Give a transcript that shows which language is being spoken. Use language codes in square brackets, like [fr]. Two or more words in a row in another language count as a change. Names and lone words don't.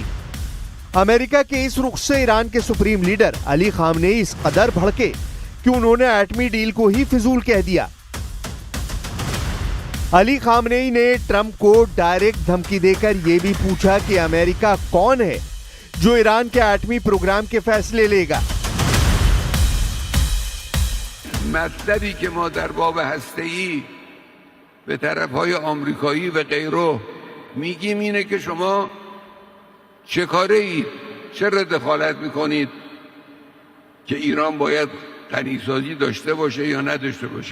[hi] अमेरिका के इस रुख से ईरान के [en] supreme leader [hi] अली खामनेई इस कदर भड़के कि उन्होंने एटमी डील को ही फिजूल कह दिया। अली खामनेई ने ट्रंप को डायरेक्ट धमकी देकर यह भी पूछा कि अमेरिका कौन है जो ईरान के एटमी प्रोग्राम के फैसले लेगा। [fa] مطلبی که ما در باب هسته‌ای به طرف‌های آمریکایی و غیره میگیم اینه که شما چه کاره اید؟ چرا دخالت میکنید که ایران باید غنیسازی داشته باشه یا نداشته باشه؟